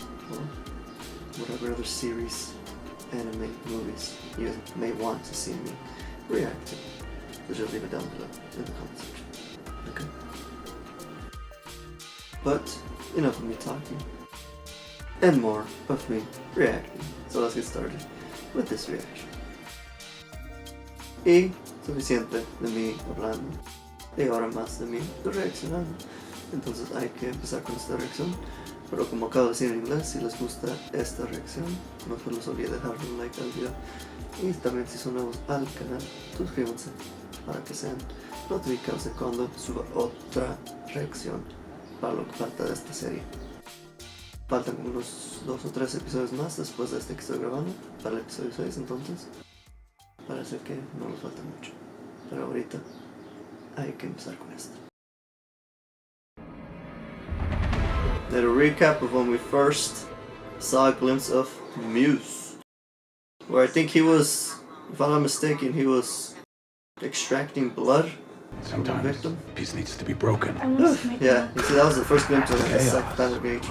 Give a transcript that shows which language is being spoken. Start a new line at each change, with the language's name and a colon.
English: or whatever other series, anime, movies you may want to see me react to. So just leave it down below in the comment section. Okay? But enough of me talking, and more of me reacting. So let's get started with this reaction.
Spanish: Y suficiente de mí hablando, y ahora más de mí reaccionando. Entonces hay que empezar con esta reacción. Pero como acabo de decir en inglés, si les gusta esta reacción, no se les olvide dejarle un like al video. Y también si son nuevos al canal, suscríbanse para que sean notificados de cuando suba otra reacción para lo que falta de esta serie. Faltan como unos 2 o 3 episodios más después de este que estoy grabando, para el episodio 6, entonces parece que no nos falta mucho. Pero ahorita hay que empezar con esto.
English: Little recap of when we first saw a glimpse of Muse, where I think he was, if I'm not mistaken, he was extracting blood from the victim. Peace needs to be broken. Yeah, you see, that was the first glimpse of the psychopathic nature.